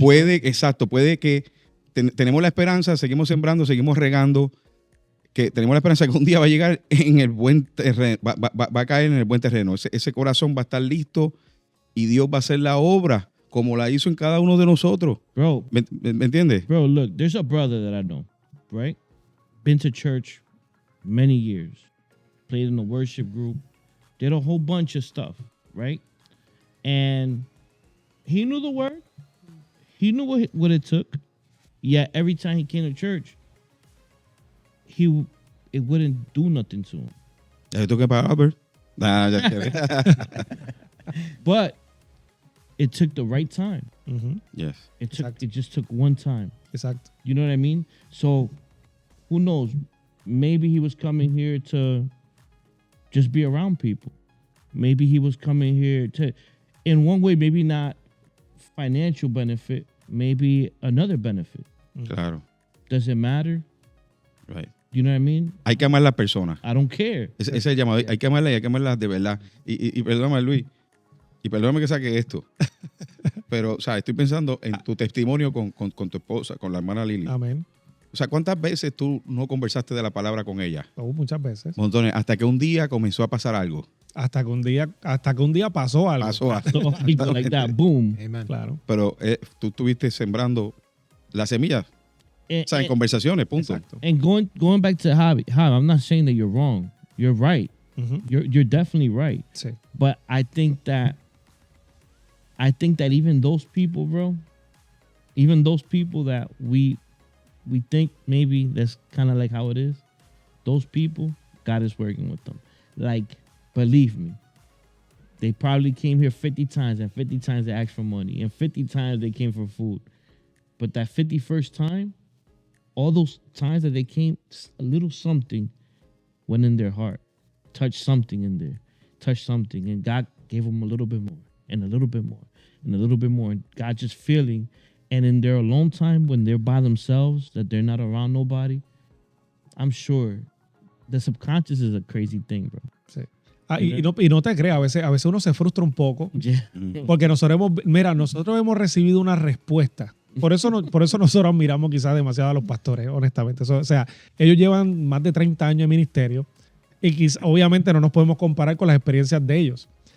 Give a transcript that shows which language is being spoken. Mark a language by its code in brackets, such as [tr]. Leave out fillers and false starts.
[es] puede que tenemos la esperanza, seguimos sembrando, seguimos regando, que tenemos la esperanza que un día va a llegar en el buen terreno, va a caer en el buen terreno. Ese corazón va a estar listo y Dios va a hacer la obra como la hizo en cada uno de nosotros. [en] Bro, [es] ¿Me entiendes? [en] Bro, look, there's a brother that I know, right? Been to church many years, played in a worship group, did a whole bunch of stuff, right? And he knew the word. He knew what it took. Yet every time he came to church, it wouldn't do nothing to him. [es] Ya tengo que pagar, Albert. Nah, ya quedé. [en] But it took the right time. Ujú. Yes. [es] Exacto. [en] It just took one time. [es] Exacto. [en] You know what I mean? So who knows? Maybe he was coming here to just be around people. Maybe he was coming here to, in one way, maybe not financial benefit, maybe another benefit. [es] Claro. [en] Does it matter? Right. You know what I mean? [es] Hay que amar a las personas. [en] I don't care. [es] Ese es el llamado. Hay que amarlas y hay que amarlas de verdad. Y perdóname, Luis. Y perdóname que saque esto. Pero, o sea, estoy pensando en tu testimonio con tu esposa, con la hermana Lili. Amén. O sea, ¿cuántas veces tú no conversaste de la palabra con ella? Muchas veces. Montones. Hasta que un día comenzó a pasar algo. Hasta que un día pasó algo. Pasó algo. [en] So [es] algo [en] like that, boom. Amen. [es] Claro. Pero tú estuviste sembrando la semilla. [en] And, [es] O sea, en conversaciones, punto. Exacto. [en] and going back to Javi, I'm not saying that you're wrong. You're right. Ujú. You're definitely right. [es] Sí. [en] But I think that even those people, bro, even those people that we think maybe that's kind of like how it is, those people, God is working with them. Like, believe me, they probably came here 50 times, and 50 times they asked for money, and 50 times they came for food. But that 51st time, all those times that they came, a little something went in their heart, touched something in there, touched something, and God gave them a little bit more, and a little bit more, and a little bit more. And God just feeling, and in their alone time, when they're by themselves, that they're not around nobody, I'm sure the subconscious is a crazy thing, bro. [es] Sí. Y no te creas, a veces uno se frustra un poco [en] Yeah. [es] porque nosotros hemos recibido una respuesta. Por eso nosotros miramos quizás demasiado a los pastores, honestamente. O sea, ellos llevan más de 30 años de ministerio y obviamente no nos podemos comparar con las experiencias de ellos.